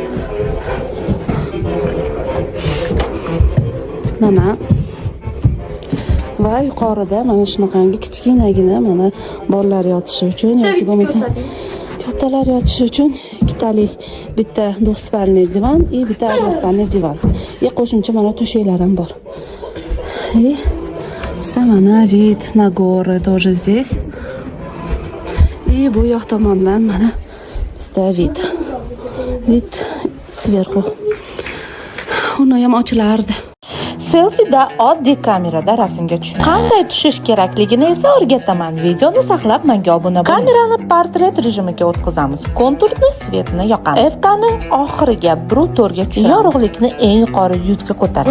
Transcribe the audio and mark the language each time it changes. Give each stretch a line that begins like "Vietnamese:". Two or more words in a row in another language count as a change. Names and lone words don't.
Uzbek: Mana va yuqorida mana shunaqangi kichkinagina mana bolalar yotishi uchun yoki bo'lmasa kattalar yotishi uchun ikkitali bitta двухспальный divan и bitta односпальный divan. Qo'shimcha mana to'shaklar ham bor.
Russian: Mana вид на горы тоже здесь.
Uzbek: И bu yoq tomondan mana bizda
Russian: вид сверху.
Uzbek: Uni ham ochilardi. Selfida oddiy kamerada rasmga tushing. Qanday tushish kerakligini esa o'rgataman. Videoni saqlab menga obuna bo'ling. Kamerani portret rejimiga o'tkazamiz. Konturni, svetni yoqamiz. Eftani oxiriga brutorga tushiramiz. Yorug'likni eng yuqori yuzga ko'taramiz.